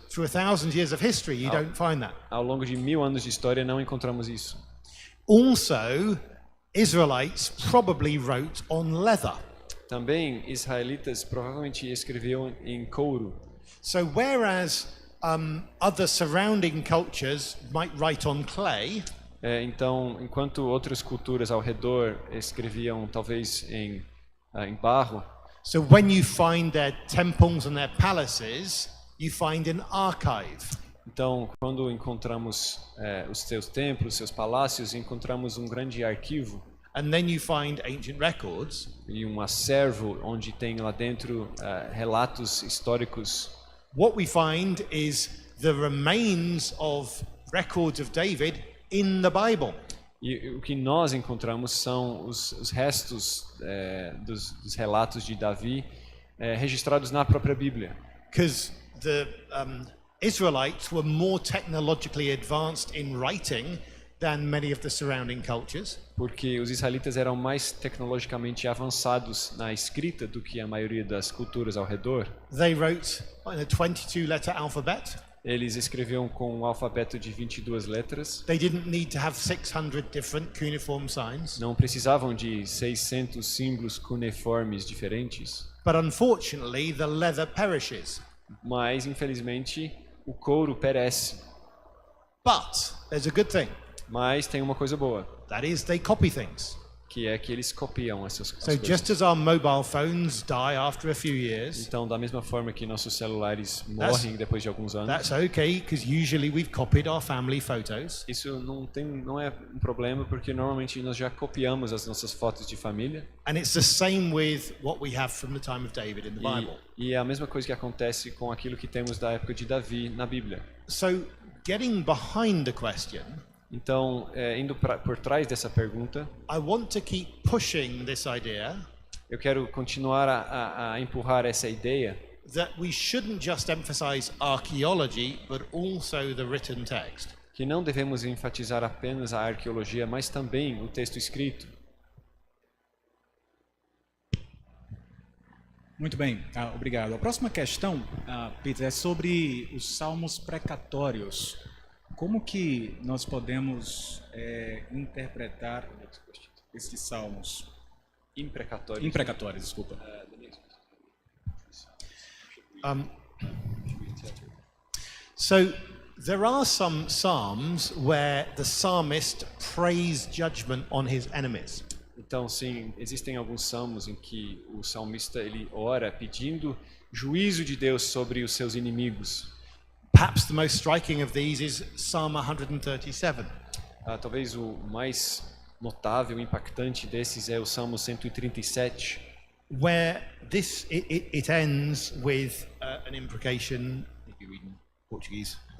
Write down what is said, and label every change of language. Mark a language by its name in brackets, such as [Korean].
[English] Through 1,000 years of history, you don't find that. [Portuguese] Ao longo de 1000 anos de história não encontramos isso. [English] Also, Israelites probably wrote on leather. [Portuguese] Também israelitas provavelmente escreviam em couro. [English] So whereas other surrounding cultures might write on clay, [Portuguese] Então, enquanto outras culturas ao redor escreviam talvez em barro, [English] so when you find their temples and their palaces, you find an archive. [Portuguese] então quando encontramos os seus templos, seus palácios, encontramos um grande arquivo [English] And then you find ancient records, [Portuguese] e um acervo onde tem lá dentro relatos históricos. [English] what we find is the remains of records of David in the Bible. [Portuguese] E o que nós encontramos são os restos dos relatos de Davi registrados na própria Bíblia. [English] Because the Israelites were more technologically advanced in writing than many of the surrounding cultures. [Portuguese] Porque os israelitas eram mais tecnologicamente avançados na escrita do que a maioria das culturas ao redor. [English] They wrote in a 22-letter alphabet. [Portuguese] Eles escreviam com um alfabeto de 22 letras. [English] They didn't need to have 600 different cuneiform signs. [Portuguese] Não precisavam de 600 símbolos cuneiformes diferentes. [English] But unfortunately, the leather perishes. [Portuguese] Mas, infelizmente, o couro perece. [English] But there's a good thing. [Portuguese] Mas tem uma coisa boa, [English] That is, they copy things. [Portuguese] que é que eles copiam essas [English] So [Portuguese] coisas. [English] just as our mobile phones die after a few years, [Portuguese] Então, da mesma forma que nossos celulares morrem depois de alguns anos, [English] that's okay, because usually we've copied our family photos. [Portuguese] isso não é um problema, porque normalmente nós já copiamos as nossas fotos de família. [English] And it's the same with what we have from the time of David in the Bible. [Portuguese] E é a mesma coisa que acontece com aquilo que temos da época de Davi na Bíblia. [English] So getting behind the question, [Portuguese] Então, indo por trás dessa pergunta, [English] I want to keep pushing this idea [Portuguese] eu quero continuar a empurrar essa ideia [English] that we shouldn't just emphasize archaeology, but also the written text. [Portuguese] que não devemos enfatizar apenas a arqueologia, mas também o texto escrito. Muito bem, obrigado. A próxima questão, Peter, é sobre os salmos precatórios. Como que nós podemos interpretar esses salmos? Imprecatórios, desculpa. [English] So there are some psalms where the psalmist prays judgment on his enemies. [Portuguese] Então, sim, existem alguns salmos em que o salmista ele ora pedindo juízo de Deus sobre os seus inimigos. [English] Perhaps the most striking of these is Psalm 137. [Portuguese] Talvez o mais notável, impactante desses é o Salmo 137, [English] where it ends with an imprecation. If you read in Portuguese,